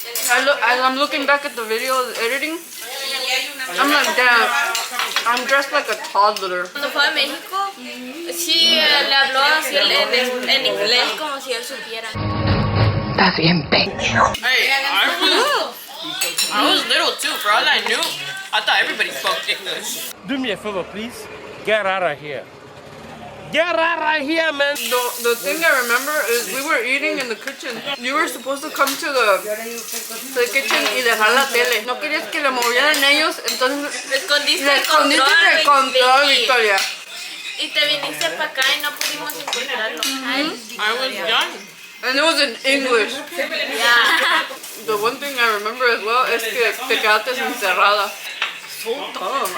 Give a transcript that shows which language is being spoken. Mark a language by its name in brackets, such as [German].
[English] As I'm looking back at the video editing, I'm like, damn, I'm dressed like a toddler. [Spanish] Cuando fue a México, sí le habló así en inglés como si él supiera. Estás bien pecho. [English] Hey, I was little too. For all I knew, I thought everybody spoke English. Do me a favor, please. Get out of here. Get out of here, man. The thing I remember is we were eating in the kitchen. You were supposed to come to the kitchen [Spanish] y dejar la tele. No querías que le movieran ellos, entonces Le escondiste le escondiste el control, Victoria. Y te viniste para acá y no pudimos encontrarlo. [English] I was young. And it was in English. Yeah. The one thing I remember as well [Spanish] es que te quedaste encerrada. [English] So dumb.